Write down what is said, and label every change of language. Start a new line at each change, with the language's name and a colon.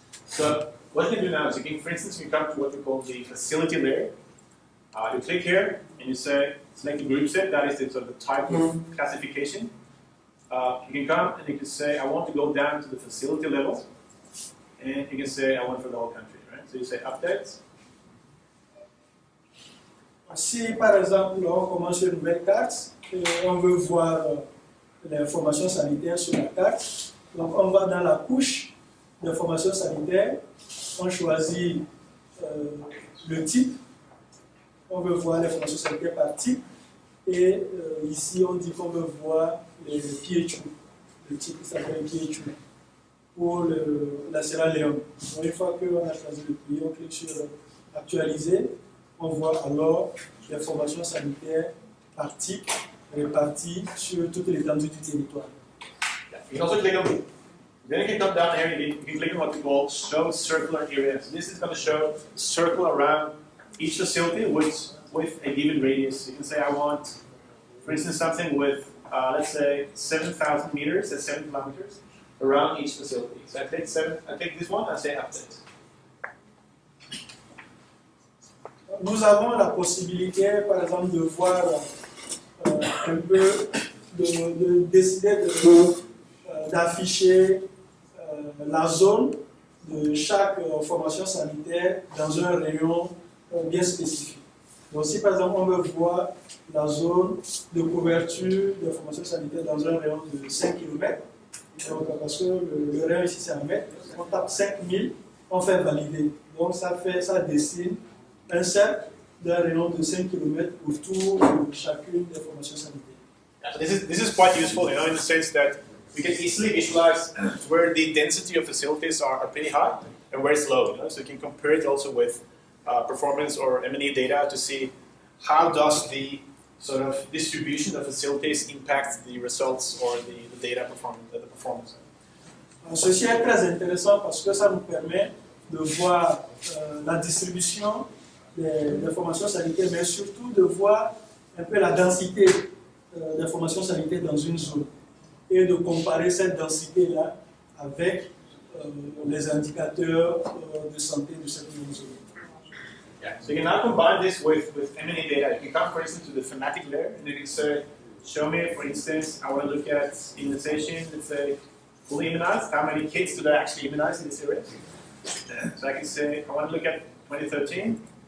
English: So what you can do now is you can, for instance, you come to what we call the facility layer. You click here and you say select the group set. That is the sort of the type of classification. You can come and you can say I want to go down to the facility level, and you can say I want for the whole country. Right? So you say update.
French: Si par exemple on commence une nouvelle carte et on veut voir l'information sanitaire sur la carte, donc on va dans la couche d'information sanitaire, on choisit le type, on veut voir l'information sanitaire par type, et ici on dit qu'on veut voir les PHU, le type qui s'appelle PHU, pour la Sierra Leone. Donc, une fois qu'on a choisi le pays, on clique sur actualiser. On voit alors l'information sanitaire par type répartie sur toute l'étendue du territoire.
English: Yeah. You can also click on it. Then you can come down here and you can click on what we call show circular areas. So this is going to show a circle around each facility with a given radius. You can say I want, for instance, something with, let's say, 7,000 meters, that's 7 kilometers, around each facility. So I take this one and I say update.
French: Nous avons la possibilité, par exemple, de voir un peu, de décider d'afficher la zone de chaque formation sanitaire dans un rayon bien spécifique. Donc si par exemple on veut voir la zone de couverture de formation sanitaire dans un rayon de 5 km, donc, parce que le rayon ici c'est 1 mètre, on tape 5000, on fait valider. Donc ça dessine un cercle d'un rayon de 5 km autour de chacune des formations sanitaires.
English: Yeah, so this is quite useful, in the sense that we can easily visualize where the density of facilities are pretty high and where it's low. So you can compare it also with performance or M&E data to see how does the sort of distribution of facilities impact the results or the data performance.
French: Ceci est très intéressant parce que ça nous permet de voir la distribution des formations sanitaires, mais surtout de voir un peu la densité des formations sanitaires dans une zone et de comparer cette densité-là avec les indicateurs de santé de cette même zone.
English: Yeah, so you can now combine this with M&E data. You can come, for instance, to the thematic layer, and you can say, show me, for instance, I want to look at immunization, let's say, fully immunized. How many kids do they actually immunize in this area? So I can say, I want to look at 2013.